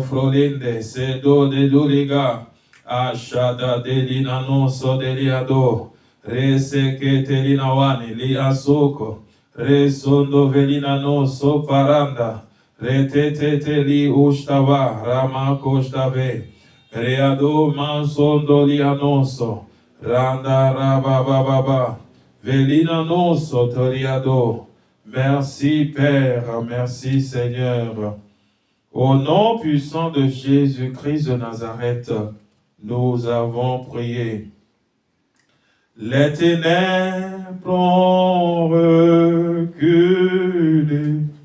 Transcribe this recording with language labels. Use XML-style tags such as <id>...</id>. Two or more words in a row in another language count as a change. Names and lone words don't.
<fr>frolinde, sedo de duliga, ashada delinanoso deliado, Rese que telinawani li asoko, resondo velina no so paranda, retete li ustava, rama kostave, reado mansondo li anoso, randa rabababa, velina noso toriado. Merci Père, merci Seigneur. Au nom puissant de Jésus-Christ de Nazareth, nous avons prié. Les ténèbres ont reculé</fr>